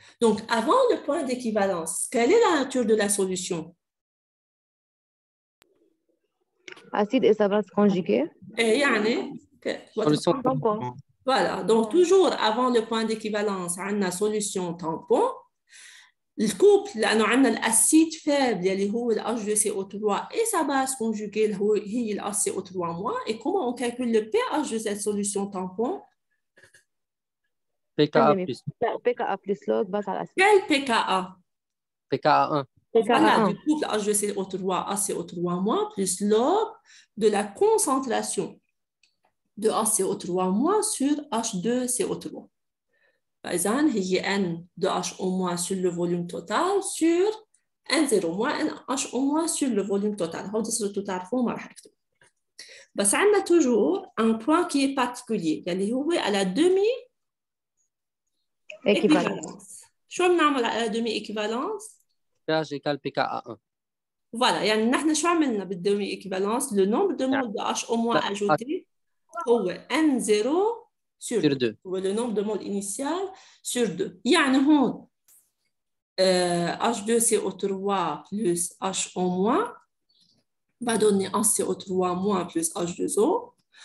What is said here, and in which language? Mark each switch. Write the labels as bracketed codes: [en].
[fr] Donc, avant le point d'équivalence, quelle est la nature de la solution? Acide et sa base conjuguée. Et يعني, Solution tampon. voilà, donc toujours avant le point d'équivalence, on a solution tampon. [ar] الكوبل لأنه عندنا الأسيد فابل اللي هو ال H2CO3 [fr] et sa base conjuguée [ar] هي ال HCO3-. [fr] Et comment on calcule le pH de cette solution tampon? PKA plus. PKa plus log base à l'acide. Quel PKa? PKA1. Voilà, du couple H2CO3 ACO3- plus log de la concentration de ACO3- sur H2CO3. فإذا هي N de HO- sur le volume total sur N0 moins NHO- sur le volume total. [ar] هذا صرتوا تعرفوه ما راح أكتب. بس عندنا [fr] toujours un point qui est particulier [ar] اللي هو [fr] à la demi équivalence. [ar] شو بنعمل على la demi équivalence؟ [fr] pH égale PKA1. [ar] Voilà, يعني نحن شو عملنا بالدومي équivalence? [fr] Le nombre de moles de HO- ajouté هو N0 sur 2. [ar] هو le nombre de moles initial sur 2. يعني هون [fr] H2CO3 plus HO- va donner HCO3- plus H2O.